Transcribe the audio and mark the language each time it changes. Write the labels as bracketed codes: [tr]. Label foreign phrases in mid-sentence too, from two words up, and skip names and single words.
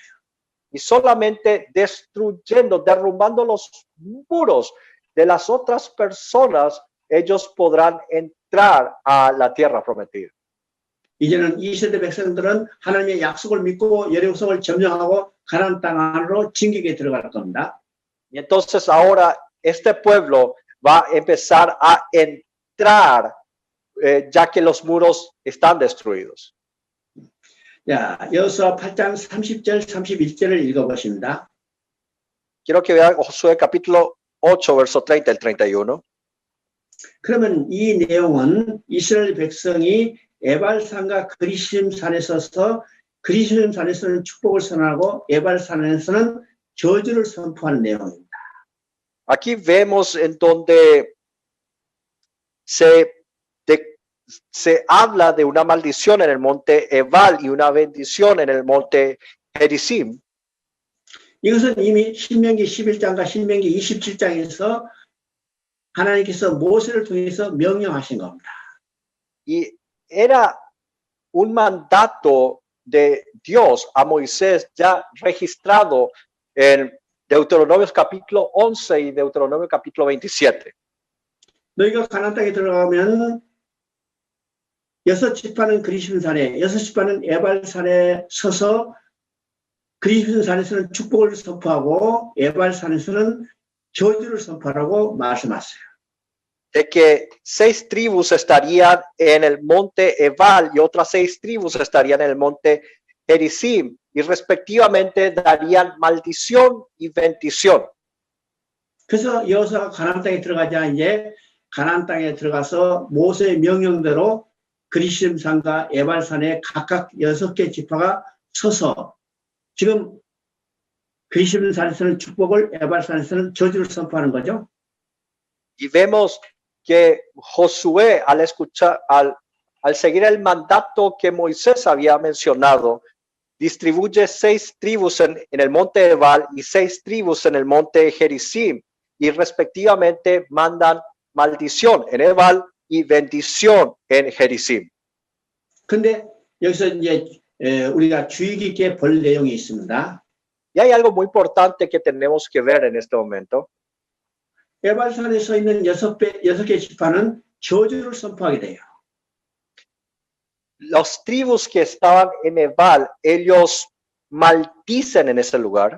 [es] Y solamente destruyendo, derrumbando los muros de las otras personas, ellos podrán entrar a la tierra prometida. [ko] 이제는 이 세대 백성들은 하나님의 약속을 믿고 여리고성을 점령하고 가나안 땅 안으로 진격에 들어갈 겁니다. [es] Y entonces ahora este pueblo va a empezar a entrar ya que los muros están destruidos. [ko] 자, 여호수아 8장 30절 31절을 읽어보십니다. [es] Quiero que vean Josué capítulo 8, verso 30 al 31. [ko] 그러면 이 내용은 이스라엘 백성이 에발산과 그리심 산에 서서 그리심 산에서는 축복을 선언하고 에발산에서는 저주를 선포하는 내용입니다. [es] Aquí vemos en donde se habla de una maldición en el monte Ebal y una bendición en el monte Gerizim. [ko] 이것은 이미 신명기 11장과 신명기 27장에서 하나님께서 모세를 통해서 명령하신 겁니다. [es] Y era un mandato de Dios a Moisés ya registrado en Deuteronomio capítulo 11 y Deuteronomio capítulo 27. [ko] 너희가 가나안 땅에 들어가면 6지파는 그리심산에 6지파는 에발산에 서서 그리심산에서는 축복을 선포하고 에발산에서는 저주를 선포하라고 말씀하세요. [es] De que 6 tribus estarían en el monte Ebal y otras 6 tribus estarían en el monte Gerizim y respectivamente darían maldición y bendición. [ko] 그래서 여호수아가 가나안 땅에 들어가자 이제 가나안 땅에 들어가서 모세의 명령대로 그리심산과 에발산에 각각 6개 지파가 서서 지금 그리심산에서는 축복을 에발산에서는 저주를 선포하는 거죠. [es] Y vemos que Josué al seguir el mandato que Moisés había mencionado, distribuye 6 tribus en el monte Ebal y 6 tribus en el monte Gerizim y respectivamente mandan maldición en Ebal y bendición en Gerizim. [ko] 근데 여기서 이제 우리가 주의 깊게 볼 내용이 있습니다. [es] Y hay algo muy importante que tenemos que ver en este momento. [ko] 에발산에 서 있는 6개 지파는 저주를 선포하게 돼요. [es] Los tribus que estaban en Ebal, ellos maldicen en ese lugar.